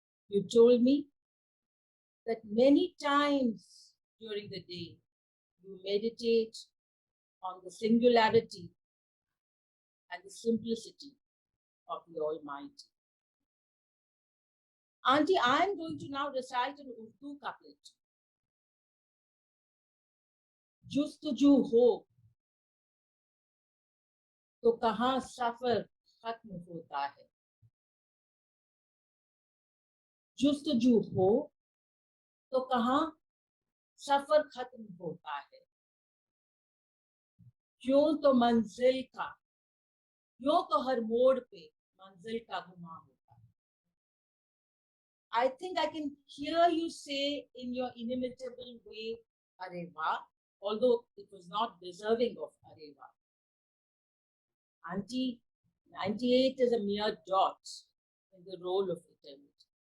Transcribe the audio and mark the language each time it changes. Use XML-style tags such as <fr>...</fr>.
<en>You told me that many times during the day, you meditate on the singularity and the simplicity of the Almighty. Auntie, I am going to now recite an Urdu couplet.</en> <hi>जुस्तजू हो तो कहाँ सफर खत्म होता है, जुस्तजू हो तो कहाँ सफर खत्म होता है, क्यों तो मंजिल का, यूं तो हर मोड़ पे मंजिल का गुमा होता है.</hi> <en>I think I can hear you say in your inimitable way, Are Wah, although it was not deserving of Are Wah. Auntie, 98 is a mere dot in the roll of eternity.</en>